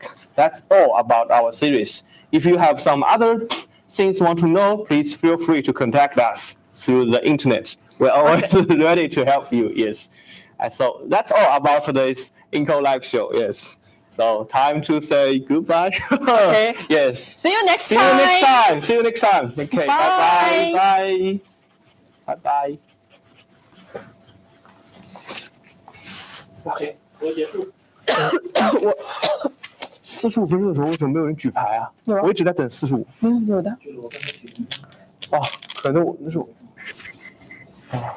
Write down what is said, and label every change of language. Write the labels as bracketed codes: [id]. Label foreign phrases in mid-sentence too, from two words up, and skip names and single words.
[en] That's all about our series. If you have some other things you want to know, please feel free to contact us through the internet. We're always ready to help you. Yes. And so that's all about today's INGCO live show. Yes. So time to say goodbye. Okay. Yes. See you next See you time. next time. See you next time. Okay. Bye. Bye bye. Bye bye. [zh] OK，我结束。我45分钟的时候为什么没有人举牌啊？有啊我一直在等45。有的。哦，可能我那是我。